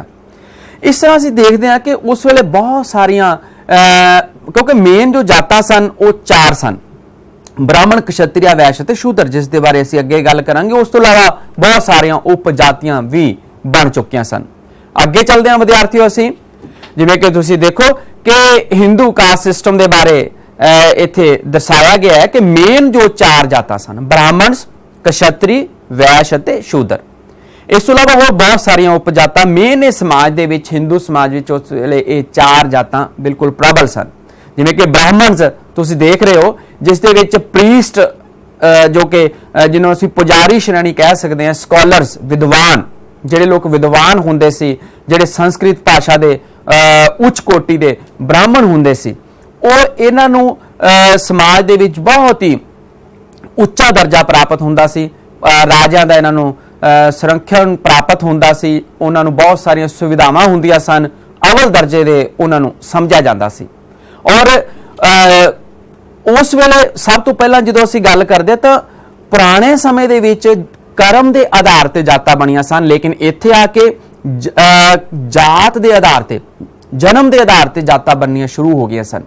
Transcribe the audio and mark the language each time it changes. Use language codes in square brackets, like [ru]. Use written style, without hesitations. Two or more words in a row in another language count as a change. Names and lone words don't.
[pa] ਇਸ ਤਰ੍ਹਾਂ ਅਸੀਂ ਦੇਖਦੇ ਹਾਂ ਕਿ ਉਸ ਵੇਲੇ ਬਹੁਤ ਸਾਰੀਆਂ ਕਿਉਂਕਿ ਮੇਨ ਜੋ ਜਾਤਾਂ ਸਨ ਵੋ 4 ਸਨ, ਬ੍ਰਾਹਮਣ, ਕਸ਼ੱਤਰੀ, ਵੈਸ਼ ਤੇ ਸ਼ੂਦਰ, ਜਿਸ ਦੇ ਬਾਰੇ ਅਸੀਂ ਅੱਗੇ ਗੱਲ ਕਰਾਂਗੇ। ਉਸ ਤੋਂ ਇਲਾਵਾ ਬਹੁਤ ਸਾਰੀਆਂ ਉਪਜਾਤੀਆਂ ਭੀ ਬਣ ਚੁੱਕੀਆਂ ਸਨ। ਅੱਗੇ ਚੱਲਦੇ ਹਾਂ ਵਿਦਿਆਰਥੀਓ ਅਸੀਂ ਜਿਵੇਂ ਕਿ ਤੁਸੀਂ ਦੇਖੋ ਕਿ ਹਿੰਦੂ [en] caste system [pa] ਦੇ ਬਾਰੇ ਇੱਥੇ ਦਰਸਾਇਆ ਗਿਆ ਹੈ ਕਿ ਮੇਨ ਜੋ 4 ਜਾਤਾਂ ਸਨ ਬ੍ਰਾਹਮਣ, ਕਸ਼ੱਤਰੀ, ਵੈਸ਼ ਤੇ ਸ਼ੂਦਰ। ਇਸ ਤੋਂ ਇਲਾਵਾ ਹੋਰ ਬਹੁਤ ਸਾਰੀਆਂ ਉਪਜਾਤਾਂ ਮੇਨ ਇਸ ਸਮਾਜ ਦੇ ਵਿੱਚ ਹਿੰਦੂ ਸਮਾਜ ਵਿੱਚ ਉਸ ਵੇਲੇ ਯੇ 4 ਜਾਤਾਂ ਬਿਲਕੁਲ ਪ੍ਰਬਲ ਸਨ। ਜਿਵੇਂ ਕਿ ਬ੍ਰਾਹਮਣ ਤੁਸੀਂ ਦੇਖ ਰਹੇ ਹੋ ਜਿਸ ਦੇ ਵਿੱਚ ਪ੍ਰੀਸਟ ਜੋ ਕਿ ਜਿਨ੍ਹਾਂ ਨੇ ਅਸੀਂ ਪੁਜਾਰੀ ਸ਼੍ਰੇਣੀ ਕਹਿ ਸਕਤੇ ਹੈਂ, ਸਕਾਲਰਜ਼, ਵਿਦਵਾਨ, ਜਿਹੜੇ ਲੋਕ ਵਿਦਵਾਨ ਹੁੰਦੇ ਸੀ, ਜਿਹੜੇ ਸੰਸਕ੍ਰਿਤ ਭਾਸ਼ਾ ਦੇ ਉੱਚ ਕੋਟੀ ਦੇ ਬ੍ਰਾਹਮਣ ਹੁੰਦੇ ਸੀ, जिहड़े संस्कृत भाषा दे उच्च कोटि दे ब्राह्मण हुंदे सी, ਉਹ ਇਹਨਾਂ ਨੂੰ ਸਮਾਜ ਦੇ ਵਿੱਚ ਬਹੁਤ ਹੀ ਉੱਚਾ ਦਰਜਾ ਪ੍ਰਾਪਤ ਹੁੰਦਾ ਸੀ। ਰਾਜਿਆਂ ਦਾ ਇਹਨਾਂ ਨੂੰ ਸੰਰੱਖਣ ਪ੍ਰਾਪਤ ਹੁੰਦਾ ਸੀ। ਉਹਨਾਂ ਨੂੰ बहुत ਸਾਰੀਆਂ ਸੁਵਿਧਾਵਾਂ ਹੁੰਦੀਆਂ ਸਨ। ਅੱਵਲ ਦਰਜੇ ਦੇ ਉਹਨਾਂ ਨੂੰ ਸਮਝਿਆ ਜਾਂਦਾ ਸੀ। ਔਰ ਉਸ ਵੇਲੇ ਸਭ ਤੋਂ ਪਹਿਲਾਂ ਜਦੋਂ ਅਸੀਂ ਗੱਲ ਕਰਦੇ ਤਾਂ ਪੁਰਾਣੇ ਸਮੇਂ ਦੇ ਵਿੱਚ ਕਰਮ ਦੇ ਆਧਾਰ ਤੇ ਜਾਤਾਂ ਬਣੀਆਂ ਸਨ, ਲੇਕਿਨ ਇੱਥੇ ਆ ਕੇ ਜਾਤ ਦੇ ਆਧਾਰ ਤੇ, ਜਨਮ ਦੇ ਆਧਾਰ ਤੇ ਜਾਤਾਂ ਬਣਨੀਆਂ ਸ਼ੁਰੂ ਹੋ ਗਈਆਂ ਸਨ।